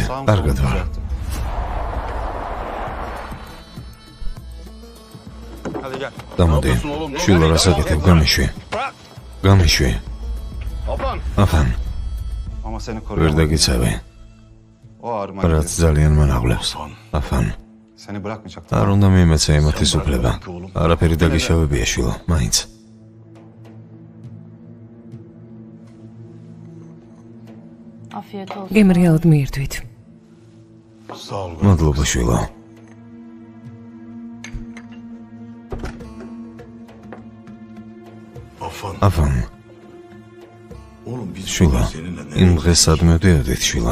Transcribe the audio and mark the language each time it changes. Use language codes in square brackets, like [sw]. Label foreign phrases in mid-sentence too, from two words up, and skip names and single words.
[ka] კარგად ვარ. [tr] Hadi gel. [ka] გამოდი. შვილო, რასაკეთებ? გამიშვი. აფან, [tr] Ama seni ვერ koruyamam. [ka] დაგიცავი. [tr] O ağrıma რაც gidiyor. [ka] ძალიან მანაღლებს. აფან, [tr] Seni bırakmayacak. [ka] არ უნდა მიემეცე იმათის უფლება. არაფერი დაგიშავებია შვილო, მაინც. [tr] Afiyet olsun. [ka] გემრიალად მიირთვით. მადლობა შვილო. აფან, შვილო, იმ დღეს სად მივდიოდით შვილო?